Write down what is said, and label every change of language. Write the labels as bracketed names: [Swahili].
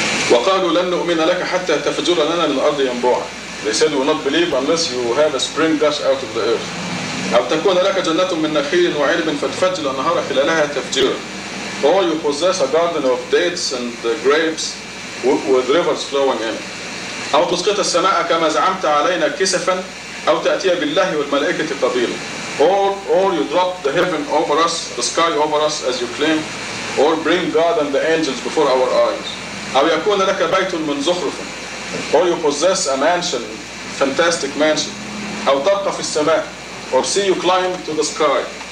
[Arabic] وقالوا لن نؤمن لك حتى تفجر لنا من الأرض ينبوعا. [English] They said we will not believe unless you have a spring gush out of the earth. [Arabic] أو تكون لك جنة من نخيل وعنب فتفجر الأنهار خلالها تفجيرا. [English] Or you possess a garden of dates and grapes with rivers flowing in. [Arabic] أو تسقط السماء كما زعمت علينا كسفا أو تأتي بالله والملائكة قبيلا. [English] Or you drop the heaven over us, the sky over us as you claim, or bring God and the angels before our eyes. [Arabic] أو يكون لك بيت من زخرف. [English] Or you possess a mansion, fantastic mansion. [Arabic] أو تبقى في السماء. [English] Or see you climb to the sky.